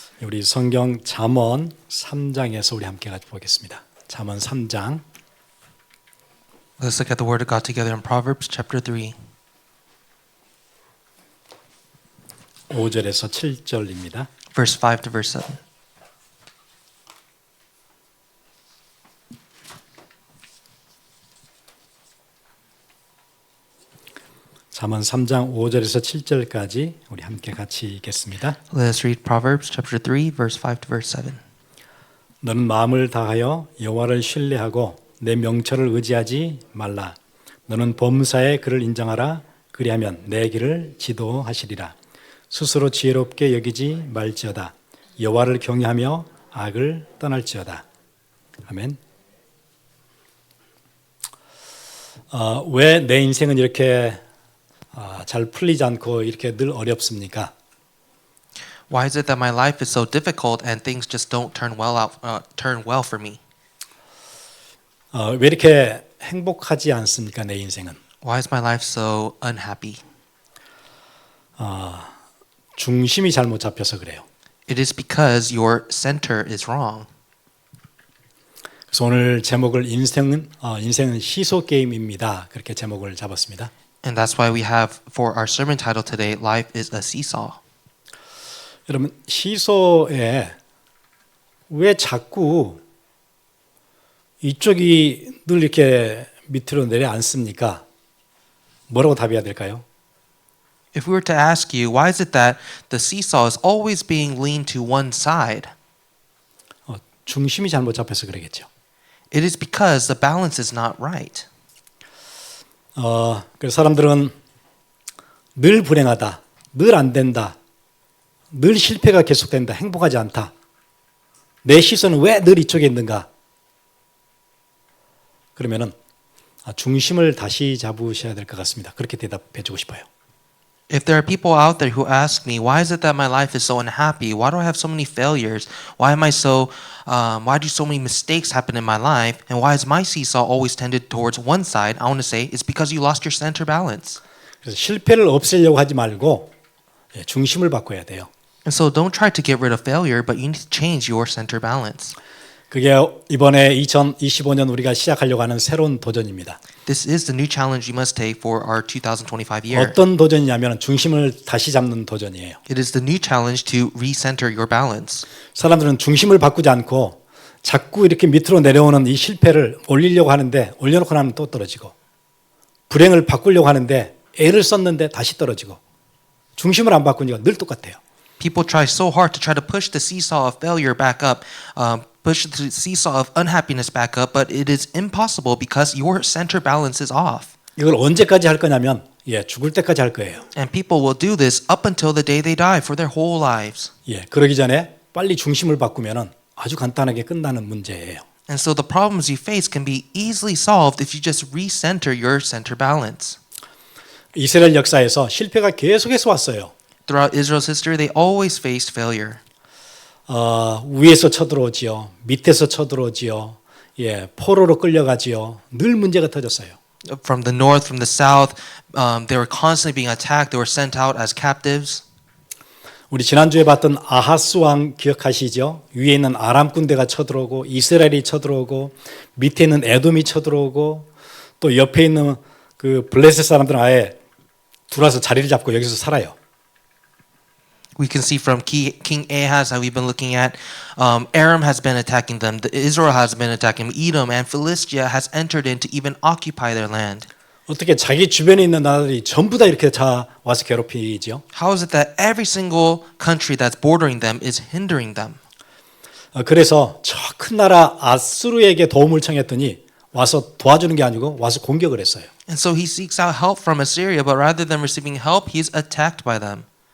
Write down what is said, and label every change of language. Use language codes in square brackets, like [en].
[ko] 우리 성경 잠언 3장에서 우리 함께 같이 보겠습니다. 잠언 3장 [en] Let's look at the Word of God together in Proverbs chapter 3. [ko] 5절에서 7절입니다. [en] Verse 5 to verse 7. [ko] 잠언 3장 5절에서 7절까지 우리 함께 같이 읽겠습니다. [en] Let us read Proverbs chapter 3, verse 5 to verse 7. [ko] 너는 마음을 다하여 여호와를 신뢰하고 내 명철을 의지하지 말라. 너는 범사에 그를 인정하라. 그리하면 내 길을 지도하시리라. 스스로 지혜롭게 여기지 말지어다. 여호와를 경외하며 악을 떠날지어다. 아멘. 왜 내 인생은 이렇게 잘 풀리지 않고 이렇게 늘 어렵습니까? [en] Why is it that my life is so difficult and things just don't turn well for me? [ko] 왜 이렇게 행복하지 않습니까? 내 인생은 [en] Why is my life so unhappy? [ko] 중심이 잘못 잡혀서 그래요. [en] It is because your center is wrong. [ko] 그래서 오늘 제목을 인생은 시소 게임입니다. 그렇게 제목을 잡았습니다. [en] And that's why we have for our sermon title today, Life is a Seesaw. [ko] 여러분 시소에 왜 자꾸 이쪽이 늘 이렇게 밑으로 내려앉습니까? 뭐라고 답해야 될까요? [en] If we were to ask you, why is it that the seesaw is always being leaned to one side? [ko] 중심이 잘못 잡혀서 그러겠죠. [en] It is because the balance is not right. [ko] 그래서 사람들은 늘 불행하다, 늘 안 된다, 늘 실패가 계속된다, 행복하지 않다. 내 시선은 왜 늘 이쪽에 있는가? 그러면은 중심을 다시 잡으셔야 될 것 같습니다. 그렇게 대답해 주고 싶어요. [en] If there are people out there who ask me, why is it that my life is so unhappy? Why do I have so many failures? Why do so many mistakes happen in my life? And why is my seesaw always tended towards one side? I want to say it's because you lost your center balance. [ko] 그래서 실패를 없애려고 하지 말고 중심을 바꿔야 돼요. [en] And so don't try to get rid of failure, but you need to change your center balance. [ko] 그게 이번에 2025년 우리가 시작하려고 하는 새로운 도전입니다. [en] This is the new challenge you must take for our 2025 year. [ko] 어떤 도전이냐면 중심을 다시 잡는 도전이에요. [en] It is the new challenge to recenter your balance. [ko] 사람들은 중심을 바꾸지 않고 자꾸 이렇게 밑으로 내려오는 이 실패를 올리려고 하는데 올려놓고 나면 또 떨어지고 불행을 바꾸려고 하는데 애를 썼는데 다시 떨어지고 중심을 안 바꾸니까 늘 똑같아요. [en] People try so hard to try to push the seesaw of failure back up, push the seesaw of unhappiness back up, but it is impossible because your center balance is off. [ko] 이걸 언제까지 할 거냐면 죽을 때까지 할 거예요. [en] And people will do this up until the day they die for their whole lives. [ko] 그러기 전에 빨리 중심을 바꾸면은 아주 간단하게 끝나는 문제예요. [en] And so the problems you face can be easily solved if you just recenter your center balance. [ko] 이스라엘 역사에서 실패가 계속해서 왔어요. [en] Throughout Israel's history, they always faced failure. [ko] 위에서 쳐들어오지요. 밑에서 쳐들어오지요. 포로로 끌려가지요. 늘 문제가 터졌어요. [en] From the north, from the south, they were constantly being attacked. They were sent out as captives. [ko] 우리 지난주에 봤던 아하스 왕 기억하시죠? 위에 있는 아람 군대가 쳐들어오고 이스라엘이 쳐들어오고 밑에 있는 에돔이 쳐들어오고 또 옆에 있는 그 블레셋 사람들은 아예 들어와서 자리를 잡고 여기서 살아요. [en] We can see from King Ahaz how we've been looking at. Aram has been attacking them. Israel has been attacking them. Edom and Philistia has entered in to even occupy their land. [ko] 어떻게 자기 주변에 있는 나라들이 전부 다 이렇게 다 와서 괴롭히죠? [en] How is it that every single country that's bordering them is hindering them? [ko] 그래서 저 큰 나라 아수르에게 도움을 청했더니 와서 도와주는 게 아니고 와서 공격을 했어요. [en] And so he seeks out help from Assyria, but rather than receiving help, he's attacked by them.